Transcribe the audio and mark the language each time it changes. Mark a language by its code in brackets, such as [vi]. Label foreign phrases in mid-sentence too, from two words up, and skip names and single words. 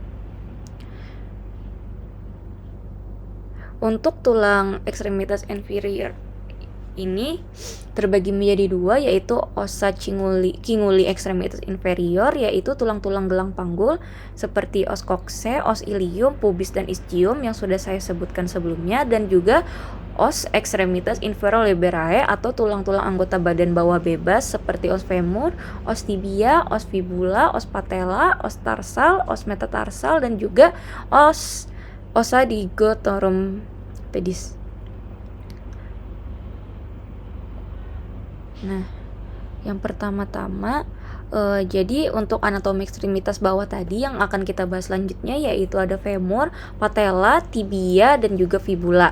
[id] Untuk tulang ekstremitas inferior ini terbagi menjadi dua, yaitu [la] ossa cinguli [id] ekstremitas inferior, yaitu tulang-tulang gelang panggul seperti [la] os coxae, os ilium, [id] pubis, dan ischium yang sudah saya sebutkan sebelumnya, dan juga os ekstremitas inferior liberae atau tulang-tulang anggota badan bawah bebas seperti [la] os femur, os tibia, os fibula, os patella, [id] os tarsal, os metatarsal, dan juga [la] ossa digotorum pedis. [id] Nah, yang pertama-tama jadi untuk anatomi ekstremitas bawah tadi yang akan kita bahas selanjutnya yaitu ada femur, patella, tibia, dan juga fibula.